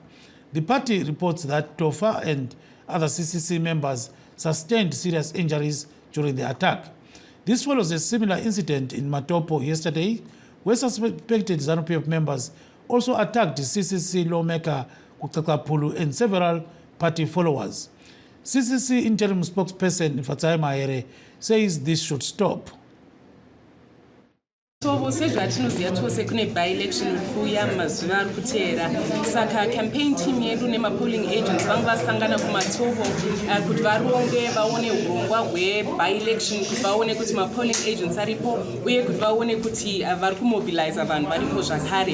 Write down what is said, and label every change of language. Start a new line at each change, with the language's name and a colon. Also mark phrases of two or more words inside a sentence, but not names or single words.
English: The party reports that Tofa and other CCC members sustained serious injuries during the attack. This follows a similar incident in Matopo yesterday, where suspected ZANU-PF members also attacked the CCC lawmaker Kutakapulu and several party followers. CCC interim spokesperson Fatai Mahere says this should stop.
Shona: So sezvatinoziva tose kune by-election kuya mazuva ari kuteera saka
English: campaign team
Shona: yedu nemapolling agents vange vasangana kumatovo kuti varonge vaone urongwa hwe-by-election kuti vaone kuti mapolling agents aripo uye kuti vaone kuti vari kumobiliza vanhu varipo zvakare.